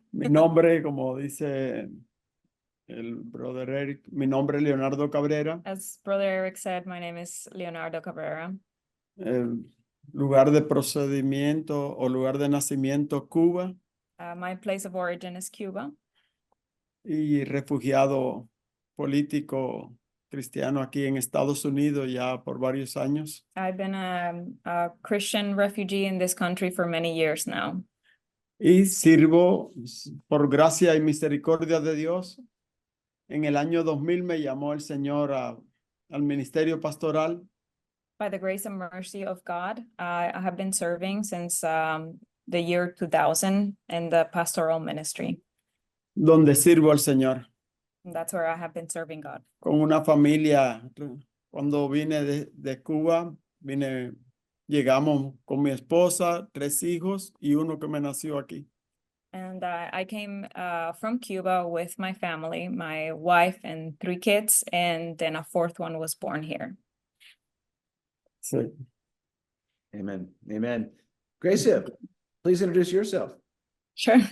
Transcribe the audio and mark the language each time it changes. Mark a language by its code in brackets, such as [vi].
[es] Mi nombre, como dice el brother Eric, mi nombre es Leonardo Cabrera. [en] As Brother Eric said, my name is Leonardo Cabrera. [es] El lugar de procedimiento o lugar de nacimiento, Cuba, [en] My place of origin is Cuba. [es] y refugiado político cristiano aquí en Estados Unidos ya por varios años. [en] I've been a Christian refugee in this country for many years now. [es] Y sirvo por gracia y misericordia de Dios. En el año 2000 me llamó el Señor al ministerio pastoral. [en] By the grace and mercy of God, I have been serving since the year 2000 in the pastoral ministry. [es] Donde sirvo al Señor. [en] And that's where I have been serving God. [es] Con una familia, cuando vine de Cuba, llegamos con mi esposa, 3 hijos y uno que me nació aquí. [en] And I came from Cuba with my family, my wife and 3 kids, and then a 4th one was born here. [es] Sí. [en] Amen. Amen. Gracia, please introduce yourself. Sure.